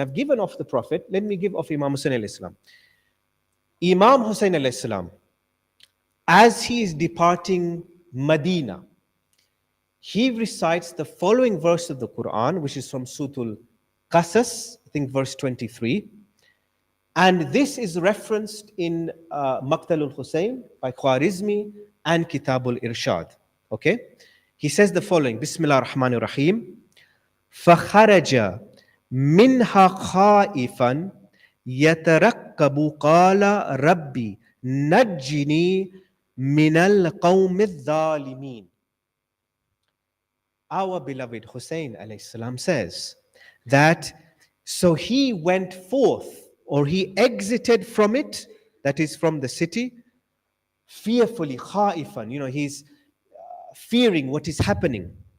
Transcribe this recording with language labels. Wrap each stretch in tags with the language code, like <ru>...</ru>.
<en>I've given of the Prophet. Let me give of Imam Hussein alayhi salam. Imam Hussein alayhi salam, as he is departing Medina, he recites the following verse of the Quran, which is from Surah Al-Qasas, I think verse 23. And this is referenced in Maqtal al-Husayn by Khwarizmi and Kitab al-Irshad. Okay? He says the following,</en> <ar>Bismillah ar-Rahman ar-Rahim, فَخَرَجَ مِنْهَا خَائِفًا يَتَرَقَّبُ قَالَ رَبِّي نَجِّنِي مِنَ الْقَوْمِ الظَّالِمِينَ.</ar> <en>Our beloved Hussein alayhi salam says that so he went forth, or he exited from it, that is from the city, fearfully, khaifan, he's fearing what is happening.</en>